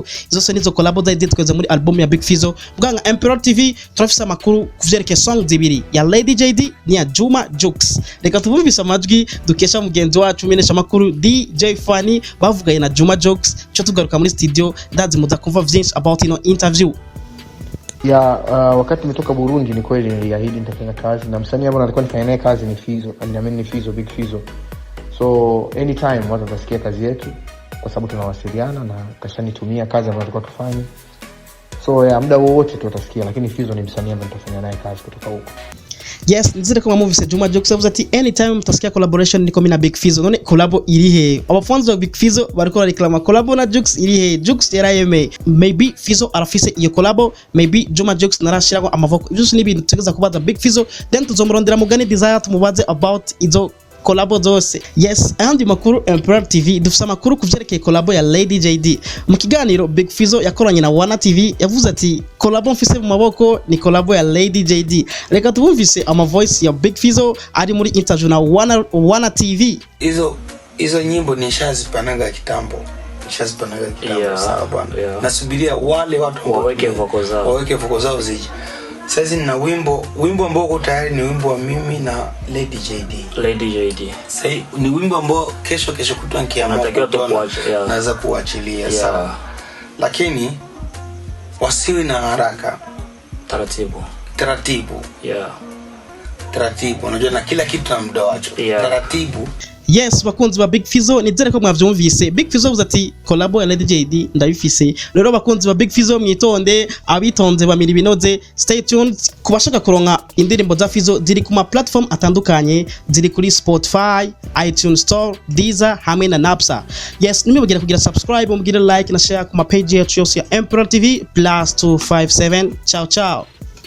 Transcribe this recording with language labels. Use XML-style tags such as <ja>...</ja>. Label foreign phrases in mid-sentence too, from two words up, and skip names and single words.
<rn>Izo so nizo collabo zaidi tweze muri album ya Big Fizzo. Bwanga Emperor TV turafisa makuru kuvyerekeye song zibiri ya Lady JD ni ya Juma Jux. Reka tubumvise amajwi dukesha mugenzi wacu menesha makuru DJ Funny bavuga na Juma Jux. Cyo tugaruka muri studio ndazi muza kumva vyinshi</rn> <en>about interview.</en> <sw>Ya wakati nimetoka Burundi ni kweli niliahidi nitafanya kazi na msanii ambaye nilikuwa nifanya naye kazi ni Fizzo, aliamini ni Fizzo, Big Fizzo. So anytime watu watasikia kazi yetu kwa sababu tunawasiliana na kashanitumia kazi ambayo tulikuwa tufanye. So ya muda wote tutasikia, lakini Fizzo ni msanii ambaye nitafanya naye kazi kutoka huko. Yes, nzire kama movie se Juma Jux sababu ati anytime mtasikia collaboration niko mimi na Big Fizzo.</sw> <rn>None collabo irihe? Abafanzi wa Big Fizzo bariko reklama collabo na Jux irihe? Jux yarayeme. Maybe Fizzo arafise iyo collabo, maybe Juma Jux narashirago amavoko. Just ni ibintu tugeza kubaza Big Fizzo, then tuzomurondera mugani desire tumubaze about izo collabo zose. Yes, andi makuru Emperor TV dufisa makuru kuvyerekeye collabo ya Lady JD. Mu kiganiro Big Fizzo yakoranye na Wana TV yavuze ati collabo mfise mu maboko ni collabo ya Lady JD. Reka tubumvise ama voice ya Big Fizzo ari muri interview na Wana TV.</rn> <sw>Hizo nyimbo nishazipanaga kitambo. Sawa bwana. Nasubiria wale watu waweke voko zao zije. Sasa nina wimbo ambao uko tayari, ni wimbo wa mimi na Lady JD. Sasa ni wimbo ambao kesho kutwa nikiamua naweza kuachilia, sawa. Lakini wasiwe na haraka. Taratibu. Unajua na kila kitu na muda wake. Taratibu.</sw> <rn>Yes, bakunzi ba Big Fizzo nizere ko mwavyumvise. Big Fizzo uvuze ati collabo ya Lady JD ndabifise. Rero bakunzi ba Big Fizzo mwitonde, abitonze bamira ibinoze.</rn> <en>Stay tuned</en> <rn>kubashaka kuronka indirimbo za Fizzo ziri ku ma platform atandukanye, ziri kuri Spotify, iTunes Store, Deezer hamwe na Napsa. Yes, nimubagera kugira subscribe, mugire like na share ku ma page yacu yose ya Emperor TV +257.</rn> <it>Ciao ciao.</it>